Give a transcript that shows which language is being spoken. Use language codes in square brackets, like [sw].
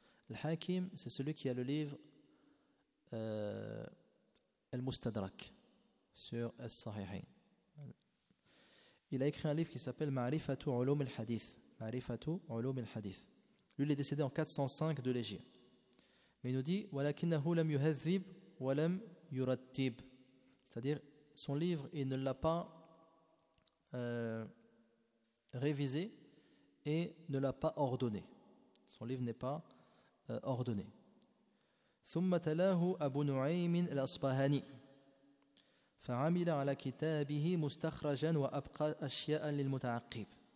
[fr] Al-Hakim c'est celui qui a le livre المستدرك sur الصحيحين. Il a écrit un livre qui s'appelle معرفة علوم الحديث. [ar] معرفة علوم الحديث. [fr] Lui il est décédé en 405 de l'Égypte. Mais il nous dit [ar] وَلَكِنَّهُ لَمْ يُهَذِّبْ وَلَمْ يُرَتِّبْ. [fr] C'est-à-dire son livre il ne l'a pas révisé et ne l'a pas ordonné. Son livre n'est pas ordonné. [ar] ثُمَّ تَلَاهُ أَبُو نُعَيْمٍ الْأَصْبَهَانِ فَعَمِلَ عَلَى كِتَابِهِ مُسْتَخْرَجًا وَأَبْقَى أَشْيَاءً لِلْمُتَعَقِّبِ.